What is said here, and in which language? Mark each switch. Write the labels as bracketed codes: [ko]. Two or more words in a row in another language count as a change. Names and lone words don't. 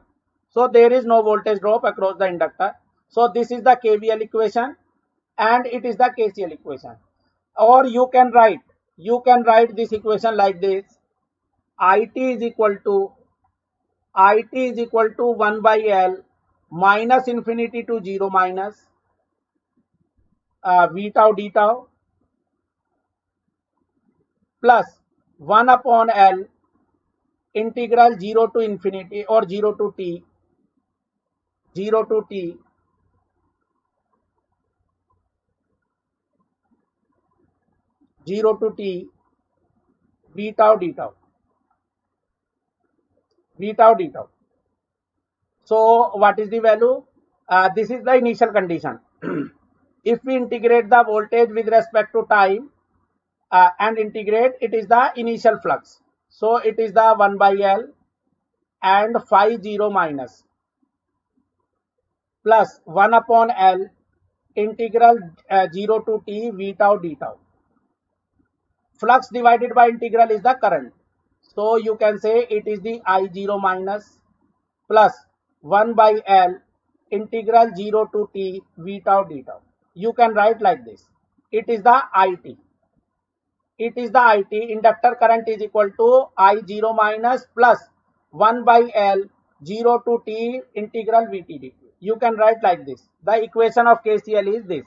[en] So there is no voltage drop across the inductor. So this is the KVL equation, and it is the KCL equation. Or you can write this equation like this: IT is equal to 1 by L minus infinity to 0 minus v tau d tau plus 1 upon L integral 0 to infinity or 0 to t 0 to t v tau d tau v tau d tau. So what is the value? This is the initial condition. If we integrate the voltage with respect to time and integrate, it is the initial flux. So it is the 1 by L and phi 0 minus plus 1 upon L integral 0 to t v tau d tau. Flux divided by integral is the current. So you can say it is the I0 minus plus 1 by L integral 0 to t v tau d tau. You can write like this. It is the IT. It is the IT. Inductor current is equal to I0 minus plus 1 by L 0 to t integral vt dt. You can write like this. The equation of KCL is this.